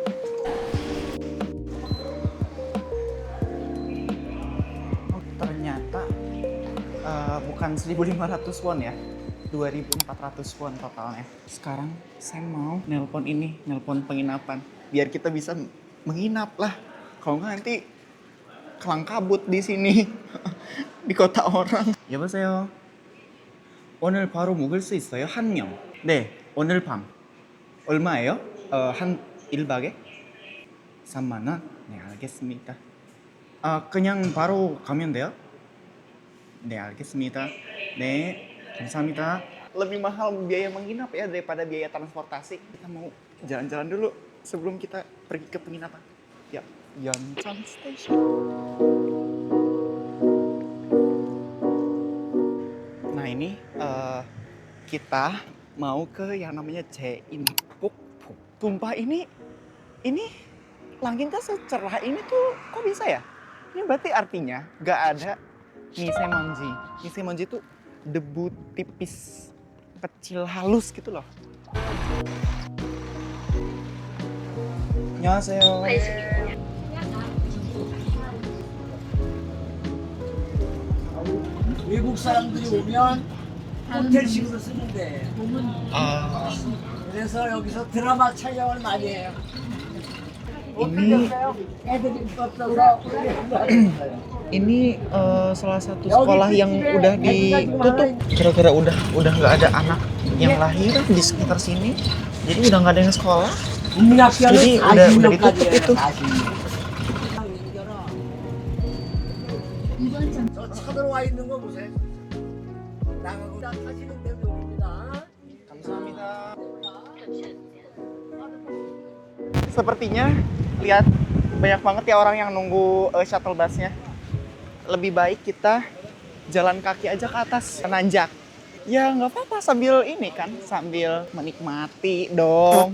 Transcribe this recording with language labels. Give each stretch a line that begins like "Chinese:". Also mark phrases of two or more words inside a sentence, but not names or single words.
Indonesian: Oh, ternyata bukan 1.500 won ya. 2.400 won totalnya. Sekarang saya mau nelpon penginapan biar kita bisa menginap lah. Kalau nggak nanti kelang kabut di sini di kota orang.
Korean: 여보세요. 오늘 바로 묵을 수 있어요? 한 명. 네, 오늘 밤. 얼마예요? 한 1박에? 3만 원? 네, 알겠습니다. 그냥 바로 가면 돼요? 네, 알겠습니다. 네, 감사합니다.
Indonesian: Lebih mahal biaya menginap ya daripada biaya transportasi. Kita mau jalan-jalan dulu sebelum kita pergi ke penginapan. Ya, Yeoncheon Station. Nah ini kita mau ke yang namanya Jaeinpokpo. Tumpah ini langitnya secerah ini tuh kok bisa ya? Ini berarti artinya gak ada misemonji. Misemonji itu debu tipis kecil halus gitu loh.
Korean: 안녕하세요. 외국 사람들이 오면 호텔식으로 쓰는데 그래서 여기서 드라마 촬영을 많이 해요.
Indonesian: Ini
Korean: 애들이 없어서
Indonesian: ini salah satu sekolah yang udah ditutup gara-gara udah nggak ada anak yang lahir di sekitar sini, jadi udah nggak ada yang sekolah. Jadi udah ditutup itu.
Korean: 저 쳐들어와 있는 거 보세요. 나가고 타시는 대로 여기입니다. 감사합니다.
Indonesian: Sepertinya lihat banyak banget ya orang yang nunggu
English: shuttle busnya.
Indonesian: Lebih baik kita jalan kaki aja ke atas, nanjak. Ya nggak apa-apa sambil ini kan, sambil menikmati dong.